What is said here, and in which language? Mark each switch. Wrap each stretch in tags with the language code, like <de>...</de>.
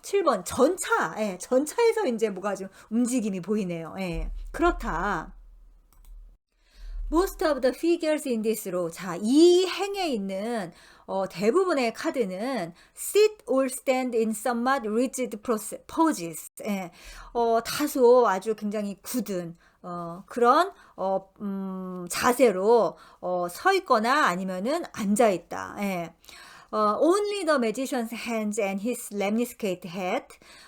<ko>7번 전차, 전차에서 이제 뭐가 좀 움직임이 보이네요. 그렇다.</ko> <en>Most of the figures in this row.</en> <ko>자, 이 행에 있는 대부분의 카드는</ko> <en>sit or stand in somewhat rigid poses.</en> <ko>다소 아주 굉장히 굳은 그런 자세로 서 있거나 아니면은 앉아 있다.</ko> <en>Only the magician's hands and his lemniscate hat.</en>